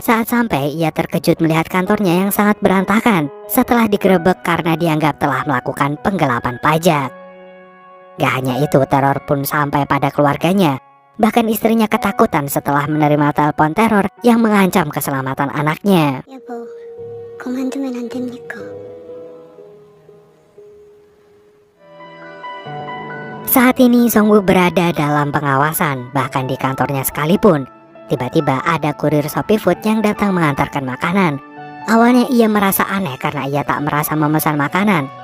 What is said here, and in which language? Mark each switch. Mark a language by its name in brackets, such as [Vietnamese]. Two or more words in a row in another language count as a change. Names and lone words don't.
[Indonesian] Saat sampai, ia terkejut melihat kantornya yang sangat berantakan setelah digerebek karena dianggap telah melakukan penggelapan pajak. Gak hanya itu, teror pun sampai pada keluarganya. Bahkan istrinya ketakutan setelah menerima telepon teror yang mengancam keselamatan anaknya. [Korean] 여보, 그만두면 안 됩니까? [Indonesian] Saat ini Songwoo berada dalam pengawasan, bahkan di kantornya sekalipun. Tiba-tiba ada kurir Shopee Food yang datang mengantarkan makanan. Awalnya ia merasa aneh karena ia tak merasa memesan makanan.